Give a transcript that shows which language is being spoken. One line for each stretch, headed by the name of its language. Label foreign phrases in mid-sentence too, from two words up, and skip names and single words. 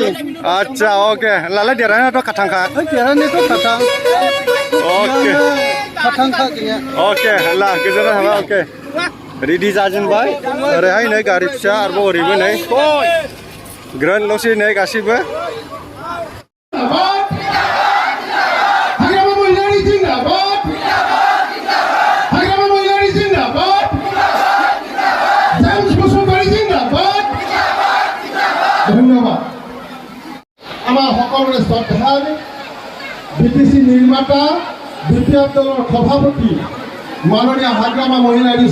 Bodo: आच्छा अके लाला देरहानायाथ' खाथांखा देरहानायाथ' खाथां अके खाथांखा गैया अके ला गोजोननाय थाबाय अके रेडि जाजेनबाय ओरैहाय नै गारि फिसा आरोबाव ओरैबो नै ग्रोनल'सै नै गासिबो
Bangla: ধন্যবাদ আমার সকলের শ্রদ্ধার বিটিসি নির্মাতা বিপিএফ দলের সভাপতি মাননীয় হাগ্রামা মহিলাৰী